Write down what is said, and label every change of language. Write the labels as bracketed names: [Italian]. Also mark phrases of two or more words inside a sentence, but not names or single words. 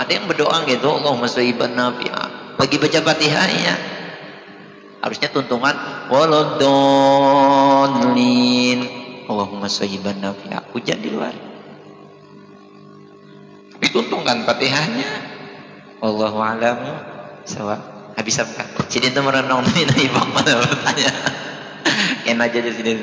[Banjar] Ada yang berdoa gitu, [Arabic] اللهم صيبا نافعا. [Banjar] Lagi baca Fatihahnya harusnya tuntungan waladdallin, [Arabic] اللهم صيبا نافعا. [Banjar] Hujan di luar, dituntungan Fatihahnya. [Arabic] والله أعلم بالصواب. [Banjar] Habis apa? Sidin tuh merenung nih ibang mana bertanya. Enak aja Sidin.